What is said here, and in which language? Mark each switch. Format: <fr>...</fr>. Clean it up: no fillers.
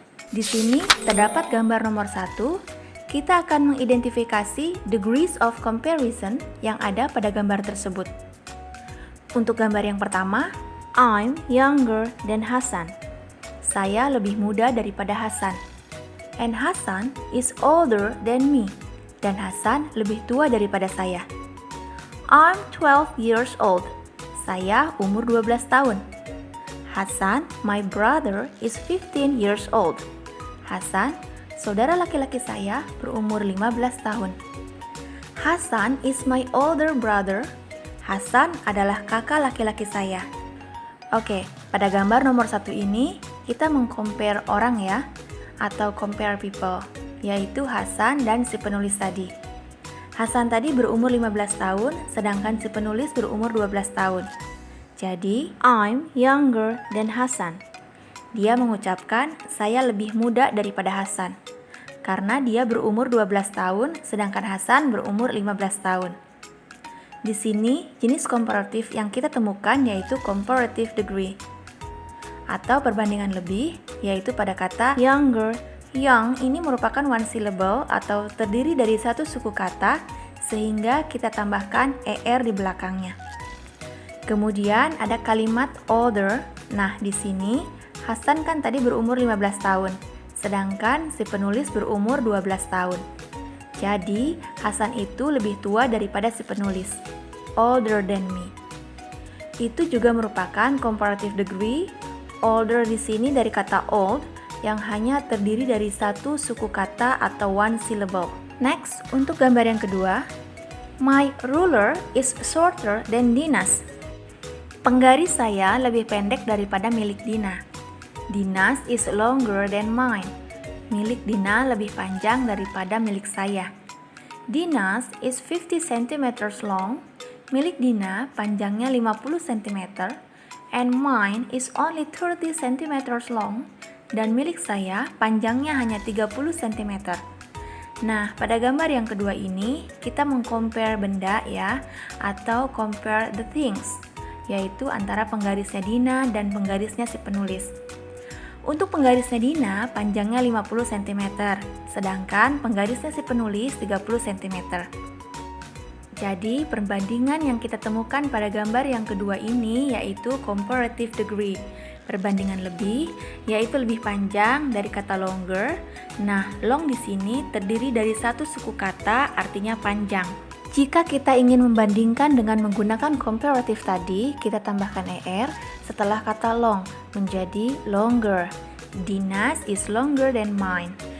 <id>Di sini terdapat gambar nomor 1. Kita akan mengidentifikasi degrees of comparison yang ada pada gambar tersebut. Untuk gambar yang pertama,</id> <en>I'm younger than Hasan.</en> <id>Saya lebih muda daripada Hasan.</id> <en>And Hasan is older than me.</en> <id>Dan Hasan lebih tua daripada saya.</id> <en>I'm 12 years old.</en> <id>Saya umur 12 tahun.</id> <en>Hasan, my brother, is 15 years old.</en> <id>Hasan, saudara laki-laki saya, berumur 15 tahun.</id> <en>Hasan is my older brother.</en> <id>Hasan adalah kakak laki-laki saya. Oke, pada gambar nomor 1 ini, kita meng-compare orang ya, atau compare people, yaitu Hasan dan si penulis tadi. Hasan tadi berumur 15 tahun, sedangkan si penulis berumur 12 tahun.</id> <en>Jadi, I'm younger than Hasan.</en> <id>Dia mengucapkan, saya lebih muda daripada Hasan. Karena dia berumur 12 tahun, sedangkan Hasan berumur 15 tahun. Di sini, jenis komparatif yang kita temukan yaitu comparative degree. Atau perbandingan lebih, yaitu pada kata younger. Young ini merupakan one syllable atau terdiri dari satu suku kata, sehingga kita tambahkan er di belakangnya. Kemudian ada kalimat older. Nah, di sini Hasan kan tadi berumur 15 tahun, sedangkan si penulis berumur 12 tahun. Jadi, Hasan itu lebih tua daripada si penulis,</id> <en>older than me.</en> <id>Itu juga merupakan comparative degree. Older di sini dari kata old, yang hanya terdiri dari satu suku kata atau one syllable.</id> <en>Next,</en> <id>untuk gambar yang kedua,</id> <en>my ruler is shorter than Dina's.</en> <id>Penggaris saya lebih pendek daripada milik Dina.</id> <en>Dina's is longer than mine.</en> <id>Milik Dina lebih panjang daripada milik saya.</id> <en>Dina's is 50 cm long.</en> <id>Milik Dina panjangnya 50 cm.</id> <en>And mine is only 30 cm long.</en> <id>Dan milik saya panjangnya hanya 30 cm. Nah, pada gambar yang kedua ini, kita meng-compare benda ya, atau compare the things, yaitu antara penggarisnya Dina dan penggarisnya si penulis. Untuk penggarisnya Dina panjangnya 50 cm, sedangkan penggarisnya si penulis 30 cm. Jadi perbandingan yang kita temukan pada gambar yang kedua ini yaitu comparative degree. Perbandingan lebih, yaitu lebih panjang dari kata longer. Nah, long di sini terdiri dari satu suku kata artinya panjang. Jika kita ingin membandingkan dengan menggunakan comparative tadi, kita tambahkan er setelah kata long menjadi longer.</id> <en>Dina's is longer than mine.</en>